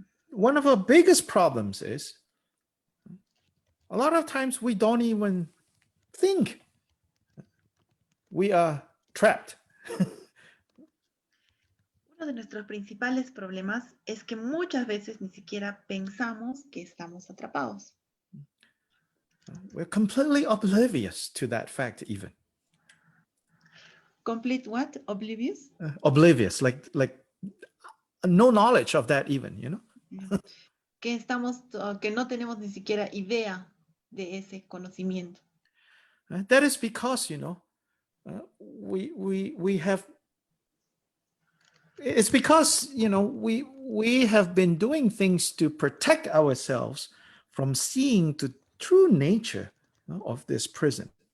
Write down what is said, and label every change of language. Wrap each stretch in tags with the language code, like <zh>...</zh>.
<en>One of our biggest problems is a lot of times we don't even think we are trapped.</en> <es>Uno de nuestros principales problemas es que muchas veces ni siquiera pensamos que estamos atrapados.</es> <en>We're completely oblivious to that fact even. Complete what? Oblivious? Oblivious, like no knowledge of that even, you know?</en> <es>Que no tenemos ni siquiera idea de ese conocimiento.</es> <en>That is because, you know, we have, it's because, you know, we have been doing things to protect ourselves from seeing the true nature of this prison.</en>